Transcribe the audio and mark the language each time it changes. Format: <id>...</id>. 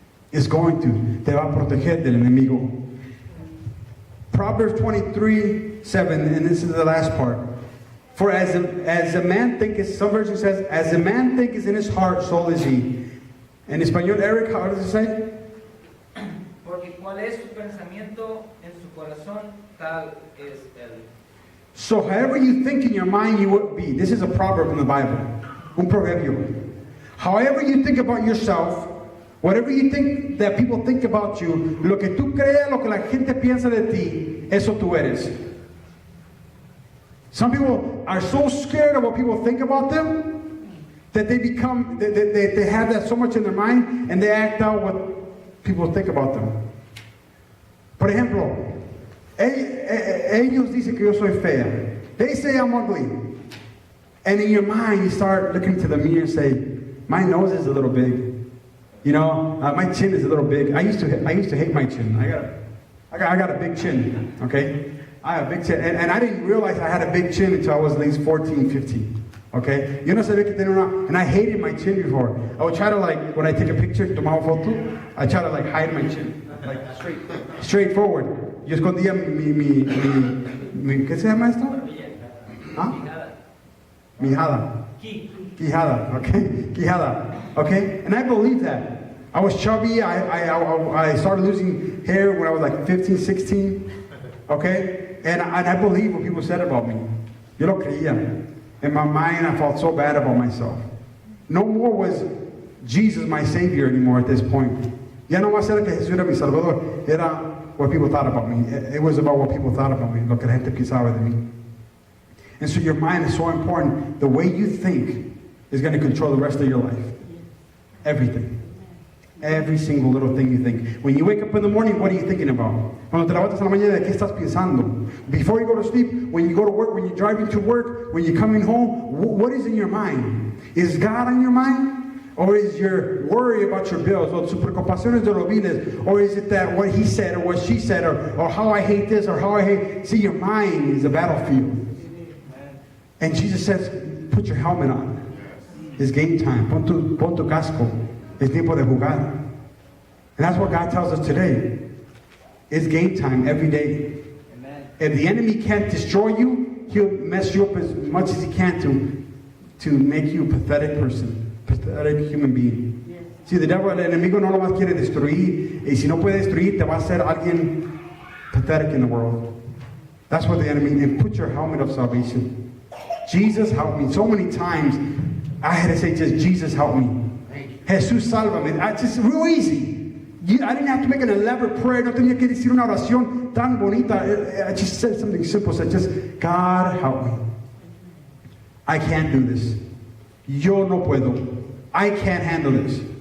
<en>It's going to.</en> <es>Te va a proteger del enemigo.</es> <en>Proverbs 23:7, and this is the last part. For as a man thinketh, some version says, as a man thinketh in his heart, so is he. In Espanol, Eric, how does it say?</en> <es>Porque cuál es su pensamiento en su corazón, tal es él.</es> <en>So however you think in your mind, you will be. This is a proverb in the Bible.</en> <es>Un proverbio.</es> <en>However you think about yourself, whatever you think that people think about you,</en> <es>lo que tú creas, lo que la gente piensa de ti, eso tú eres.</es> <en>Some people are so scared of what people think about them that they become, they have that so much in their mind and they act out what people think about them.</en> <es>Por ejemplo, ellos dicen que yo soy fea.</es> <en>They say I'm ugly. And in your mind, you start looking to the mirror and say, my nose is a little big. You know, my chin is a little big. I used to hate my chin. I got a big chin, okay? I have a big chin. And I didn't realize I had a big chin until I was at least 14, 15. Okay?</en> <es>Yo no sabía que tenía una,</es> <en>and I hated my chin before. I would try to like, when I take a picture,</en> <es>tomaba foto,</es> <en>I try to like hide my chin. Like straight forward.</en> <es>Yo escondía mi ¿qué se llama esto? ¿Ah? Mijada. Quijada, okay?</es> <en>Quijada, okay? And I believe that. I was chubby. I started losing hair when I was like 15, 16, okay? And I believe what people said about me.</en> <es>Yo lo creía.</es> <en>In my mind, I felt so bad about myself. No more was Jesus my Savior anymore at this point.</en> <es>Ya no más era que Jesús era mi Salvador.</es> <en>Era what people thought about me. It was about what people thought about me.</en> <es>Lo que la gente pensaba de mí.</es> <en>And so your mind is so important. The way you think is going to control the rest of your life. Everything. Every single little thing you think. When you wake up in the morning, what are you thinking about?</en> <es>Cuando te levantas en la mañana, ¿de qué estás pensando?</es> <en>Before you go to sleep, when you go to work, when you're driving to work, when you're coming home, what is in your mind? Is God on your mind? Or is your worry about your bills?</en> <es>Or sus preocupaciones de los biles?</es> <en>Or is it that what he said or what she said or how I hate this or how I hate... See, your mind is a battlefield. And Jesus says, put your helmet on. It's game time.</en> <es>Pon tu casco. Es tiempo de jugar.</es> <en>And that's what God tells us today. It's game time every day. Amen. If the enemy can't destroy you, he'll mess you up as much as he can to make you a pathetic person, pathetic human being. Yes. See, the devil,</en> <es>el enemigo no nomás quiere destruir, y si no puede destruir, te va a hacer alguien</es> <en>pathetic in the world. That's what the enemy, and put your helmet of salvation. Jesus help me. So many times, I had to say just, Jesus help me.</en> <es>Jesús sálvame.</es> <en>It's just real easy. I didn't have to make an elaborate prayer.</en> <es>No tenía que decir una oración tan bonita.</es> <en>I just said something simple. Said just, God help me. I can't do this.</en> <es>Yo no puedo.</es> <en>I can't handle this.</en>